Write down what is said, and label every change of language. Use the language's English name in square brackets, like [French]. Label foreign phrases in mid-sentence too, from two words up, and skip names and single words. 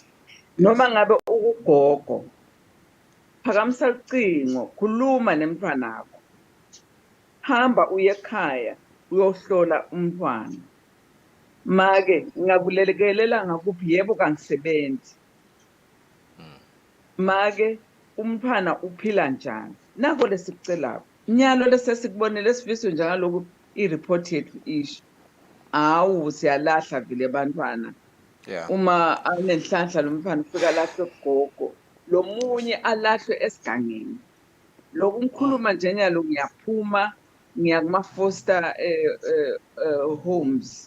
[Swati] Noma ngabe ukugogo phakamisa ucingo, khuluma nemntwana wakho, hamba uye ekhaya uyohlola umntwana. Make ngakubelekelela ngakuphi, yebo kangisebenzi. Make umntwana uphila njani, nako lesikucelayo. Nyalo lesesikubonile Sifiso njengaloku i-report yethu isho. Awu siyalahla vile bantwana. Uma anenhlanhla lo mfana ufika lahle kugogo, lo munye alahlwe esigangeni. Lokhu ngikhuluma nje nyalo ngiyaphuma ngiya kuma [English] foster homes.